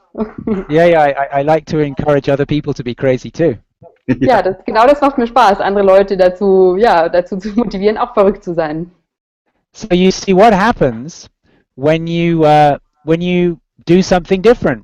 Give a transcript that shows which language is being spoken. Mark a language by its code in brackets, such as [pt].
[en] I like to encourage other people to be crazy too. [de] Ja, genau das macht mir Spaß, andere Leute dazu zu motivieren, auch verrückt zu sein. [en] So you see what happens when you do something different.